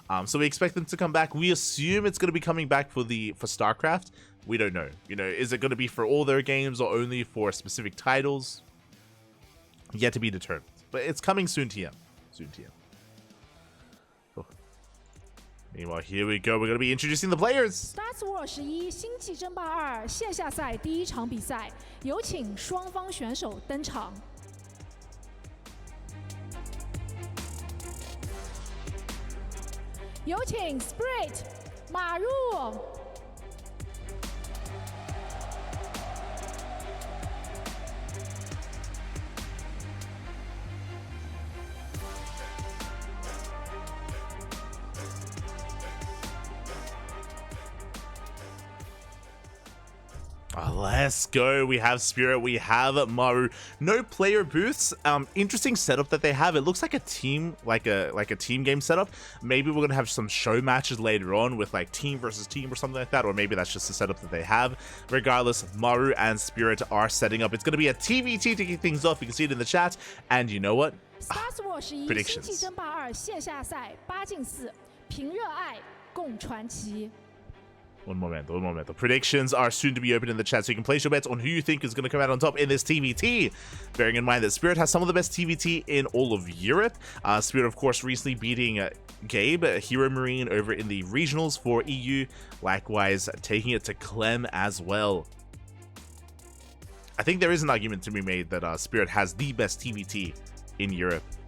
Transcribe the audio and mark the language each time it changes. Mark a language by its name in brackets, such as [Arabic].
[English] So we expect them to come back. We assume it's going to be coming back for StarCraft. We don't know. You know, is it going to be for all their games or only for specific titles? Yet to be determined. But it's coming soon, TM. Soon, TM. Meanwhile, here we go. We're going to be introducing the players. [Chinese] StarsWar 11星际争霸2线下赛第1场比赛，有请双方选手登场。有请 Spirit、Maru。 [English] Let's go. We have Spirit. We have Maru. No player booths. Interesting setup that they have. It looks like a team, like a team game setup. Maybe we're gonna have some show matches later on with like team versus team or something like that, or maybe that's just the setup that they have. Regardless, Maru and Spirit are setting up. It's gonna be a TvT to kick things off. You can see it in the chat. And you know what? [Chinese] StarsWar 11星际争霸2线下赛8进4，凭热爱共传奇。 [English] One moment. The predictions are soon to be open in the chat, so you can place your bets on who you think is going to come out on top in this TvT. Bearing in mind that Spirit has some of the best TvT in all of Europe. Spirit, of course, recently beating Gabe, Hero Marine, over in the regionals for EU. Likewise, taking it to Clem as well. I think there is an argument to be made that Spirit has the best TvT in Europe.